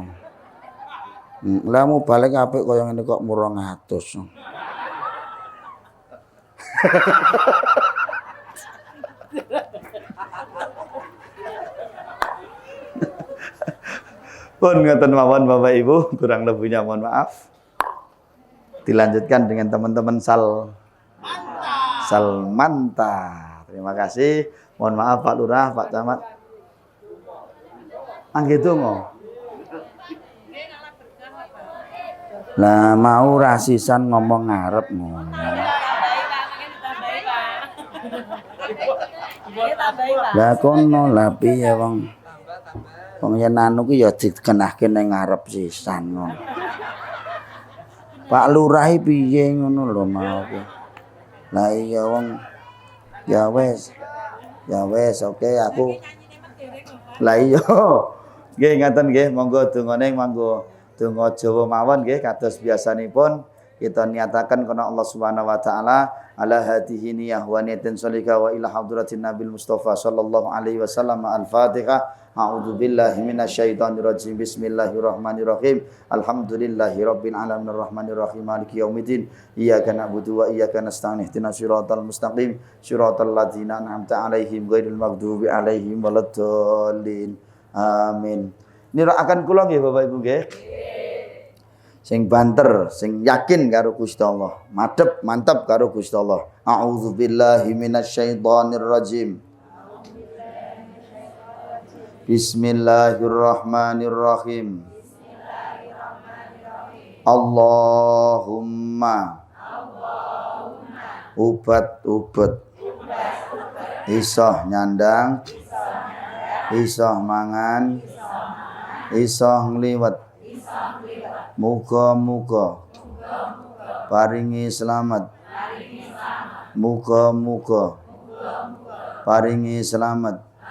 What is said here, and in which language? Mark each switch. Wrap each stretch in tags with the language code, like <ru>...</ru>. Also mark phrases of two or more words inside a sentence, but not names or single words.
<jv>Lah mu balik apik kaya ngene kok 200. Pun ngoten mawon Bapak Ibu,</jv> <id>kurang lebihnya mohon maaf. Dilanjutkan dengan teman-teman Salmanta. Terima kasih. Mohon maaf Pak Lurah, Pak Camat.</id> <jv>Angge donga. Lah mau rasisan ngomong ngarep ngono. Lah kono lah piye wong. Wong yen anu ki ya dikenahke ning ngarep sisan ngono. Pak Lurah piye ngono lho mau ki. Lah iya wong ya wis oke aku. Lah iya. Nggih ngaten nggih monggo dongane monggo donga Jawa mawon nggih kados biasanipun kita niataken kana</jv> <ar>الله سبحانه وتعالى على هذه النية ونية صالحة وإلى حضرة النبي المصطفى صلى الله عليه وسلم. الفاتحة. أعوذ بالله من الشيطان الرجيم. Bismillahirrahmanirrahim. الحمد لله رب العالمين الرحمن الرحيم مالك يوم الدين. إياك نعبد وإياك نستعين. اهدنا الصراط المستقيم. صراط الذين أنعمت عليهم غير المغضوب عليهم ولا الضالين. Amin.</ar> <jv>Nirakaken kula nggih Bapak Ibu nggih. Sing banter, sing yakin karo Gusti Allah. Madhep, mantep karo Gusti Allah.</jv> <ar>أعوذ بالله من الشيطان الرجيم. Bismillahirrahmanirrahim.</ar> <jv>Allahumma ubat-ubat isoh nyandang isoh mangan isoh ngliwet muga-muga paringi selamat muga-muga paringi selamat</jv>